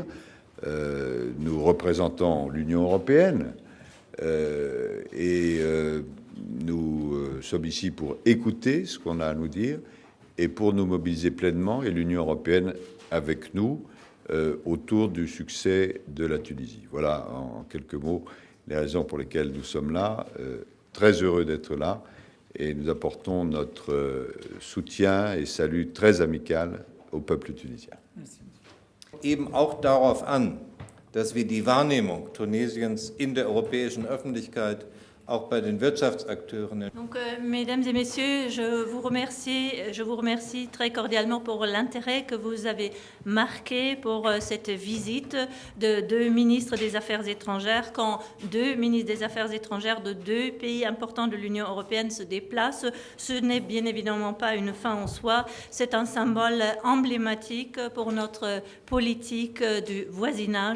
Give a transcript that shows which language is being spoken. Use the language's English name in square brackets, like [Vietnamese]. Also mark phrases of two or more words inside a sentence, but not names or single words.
[French] Nous représentons l'Union européenne et nous sommes ici pour écouter ce qu'on a à nous dire et pour nous mobiliser pleinement, et l'Union européenne avec nous, autour du succès de la Tunisie. Voilà, en quelques mots, les raisons pour lesquelles nous sommes là. Très heureux d'être là, et nous apportons notre soutien et salut très amical au peuple tunisien. [German] Eben auch darauf an, dass wir die Wahrnehmung Tunesiens in der europäischen Öffentlichkeit, auch bei den Wirtschaftsakteuren. [French] Donc, mesdames et messieurs, je vous remercie très cordialement pour l'intérêt que vous avez marqué pour cette visite de deux ministres des Affaires étrangères. Quand deux ministres des Affaires étrangères de deux pays importants de l'Union européenne se déplacent, ce n'est bien évidemment pas une fin en soi, c'est un symbole emblématique pour notre politique du voisinage.